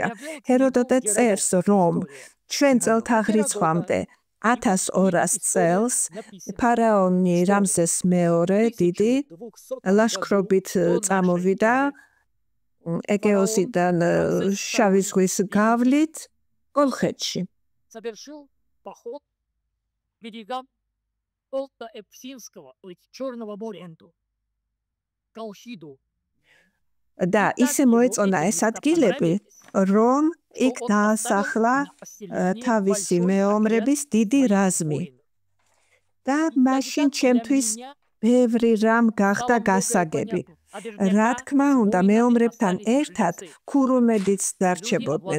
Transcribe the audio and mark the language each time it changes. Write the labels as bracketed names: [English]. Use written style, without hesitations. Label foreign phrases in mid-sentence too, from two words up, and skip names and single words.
[Georgian] ჰეროდოტე წერს, რომ ჩვენ წელთაღრიცხვამდე 1200 წელს ფარაონი რამზეს მეორე დიდი ლაშქრობით წამოვიდა ეგეოსიდან შავი ზღვის გავლით კოლხეთში. [Russian] Совершил поход к берегам Олта-Эпсинского, Черного моря, Колхиду. [Georgian] და ისე მოეწონა ეს ადგილები, რომ იქ დაასახლა თავისი მეომრების დიდი რაზმი. და მაშინ ჩემთვის ბევრი რამ გახდა გასაგები. რა თქმა უნდა, მეომრებთან ერთად ქურუმებიც დარჩებოდნენ.